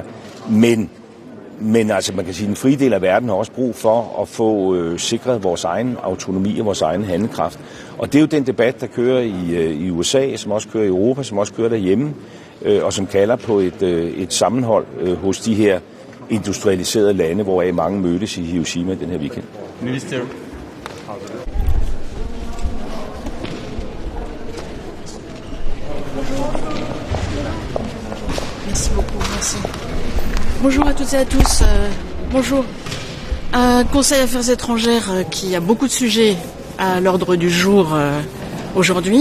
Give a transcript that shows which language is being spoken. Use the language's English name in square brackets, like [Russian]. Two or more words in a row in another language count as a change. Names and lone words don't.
[Danish] Men altså man kan sige, at den frie del af verden har også brug for at få sikret vores egen autonomi og vores egen handlekraft. Og det er jo den debat, der kører i USA, som også kører i Europa, som også kører derhjemme, og som kalder på et sammenhold hos de her industrialiserede lande, hvoraf mange mødtes i Hiroshima den her weekend. Minister. [French] Merci beaucoup, merci. Bonjour à toutes et à tous. Bonjour. Un Conseil Affaires étrangères qui a beaucoup de sujets à l'ordre du jour aujourd'hui.